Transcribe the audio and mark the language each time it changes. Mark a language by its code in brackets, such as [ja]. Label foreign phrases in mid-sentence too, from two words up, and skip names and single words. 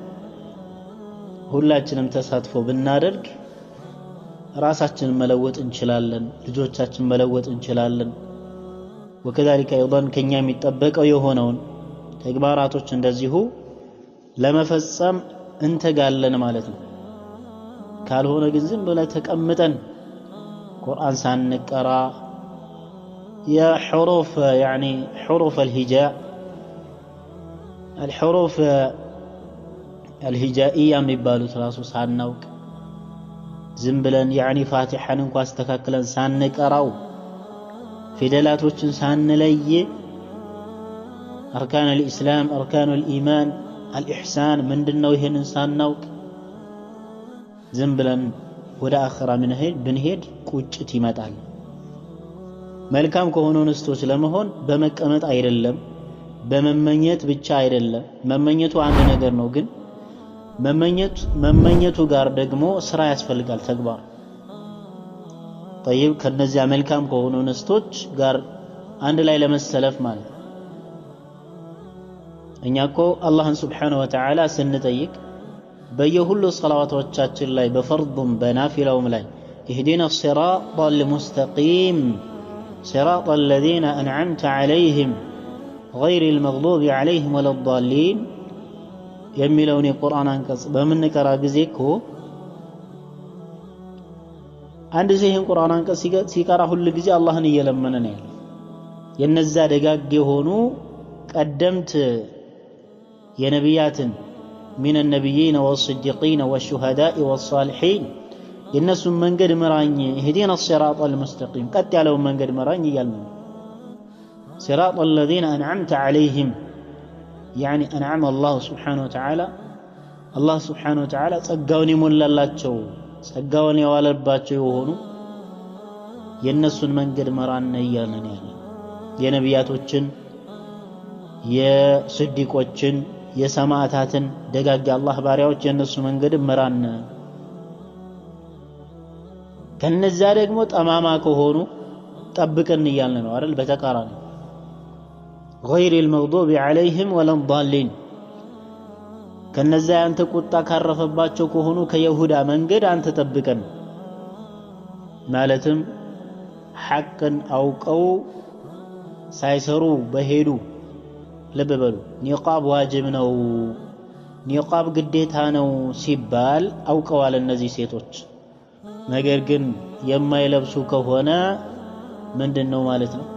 [am] ሁላችንም ተሳትፎ ብናደርግ ራሳችንን መለወጥ እንችላለን፣ ልጆቻችንን መለወጥ እንችላለን። [ar] وكذلك أيضا [am] ከኛ የሚጠበቀው የሆነውን ተግባራቶች እንደዚሁ ለመፈጸም እንተጋለን ማለት ነው። ካልሆነ ግን ዝም ብለን ተቀምጠን ቁርአን ሳንቀራ የሑሩፍ ያኒ ሑሩፍ [ar] الحروف الهجائية [am] የሚባሉት ራሱ ሳናውቅ ዝም ብለን ያኒ ፋቲሐን እንኳን አስተካክለን ሳንቀራው ፊደላቶችን ሳንለይ [ar] أركان الإسلام أركان الإيمان الإحسان [am] ምንድነው ይሄንን ሳናውቅ ዝም ብለን ወደ አኺራ ብንሄድ ቁጭት ይመጣል። መልካም ከሆኑ ንስቶች ለመሆን በመቀመጥ አይደለም፣ በመመኘት ብቻ አይደለም። መመኘቱ አንድ ነገር ነው፣ ግን መመኘቱ ጋር ደግሞ ስራ ያስፈልጋል፣ ተግባር። طيب ከነዚያ መልካም ከሆኑ ንስቶች ጋር አንድ ላይ ለመሰለፍ ማለት እኛ እኮ አላህን [ar] سبحانه وتعالى [am] ስንጠይቅ በየሁሉ ሰላዋቶቻችን ላይ በፈርዱም በናፊላውም ላይ [ar] اهدنا الصراط المستقيم صراط الذين أنعمت عليهم غير المغضوب عليهم ولا الضالين [am] የሚለውን የቁርአን አንቀጽ በምንቀራ ጊዜ እኮ አንድ ሰው ይህን ቁርአን አንቀጽ ሲቀራ ሁሉ ጊዜ አላህን እየለመነ ነው ያለው። የነዛ ደጋግ የሆኑ ቀደምት የነቢያትን من [ar] النبيين والصديقين والشهداء والصالحين [am] የነሱን መንገድ ምራኝ [ar] اهدنا الصراط المستقيم [am] ቀጥ ያለውን መንገድ ምራኝ እያልን [ar] صراط الذين أنعمت عليهم يعني أنعم الله سبحانه وتعالى الله سبحانه وتعالى [am] ጸጋውን ይሞላላቸው ጸጋውን ያዋለባቸው የሆኑ የነሱን መንገድ ምራን እያልን ያለ የነቢያቶችን የስዲቆችን የሰማዕታትን ደጋግ አላህ ባሪያዎች የነሱ መንገድ ምራን። ከነዛ ደግሞ ጠማማ ከሆኑ ጠብቀን እያልን ነው አይደል? በተቃራኒ [ar] غير المغضوب عليهم ولا الضالين [am] ከነዛ አንተ ቁጣ ካረፈባቸው ከሆኑ ከይሁዳ መንገድ አንተ ጠብቀን ማለትም ሐቅን አውቀው ሳይሰሩ በሄዱ ልብ በሉ። ኒቃብ ዋጅብ ነው፣ ኒቃብ ግዴታ ነው ሲባል አውቀዋል እነዚህ ሴቶች። ነገር ግን የማይለብሱ ከሆነ ምንድነው ማለት ነው?